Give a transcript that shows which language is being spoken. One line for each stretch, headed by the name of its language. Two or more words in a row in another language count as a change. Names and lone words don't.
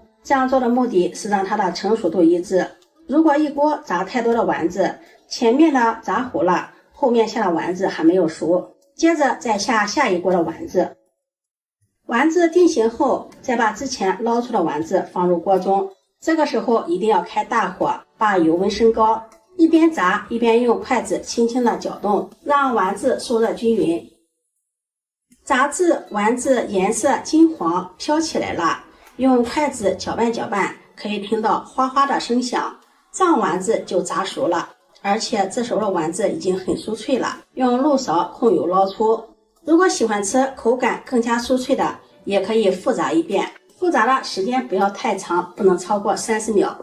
Chinese: 這樣做的目的是讓它的成熟度一致。如果一鍋炸太多的丸子，前面的炸糊了，後面下的丸子還沒有熟，接着再下下一鍋的丸子。丸子定型後，再把之前撈出的丸子放入鍋中。這個時候一定要開大火，把油溫升高，一邊炸一邊用筷子輕輕的攪動，讓丸子受熱均匀。炸至丸子顏色金黃飄起來了，用筷子攪拌攪拌，可以聽到哗哗的聲響。這樣丸子就炸熟了，而且这时候的丸子已经很酥脆了。用漏勺控油捞出。如果喜歡吃口感更加酥脆的，也可以复炸一遍，复炸的時間不要太長，不能超過30秒。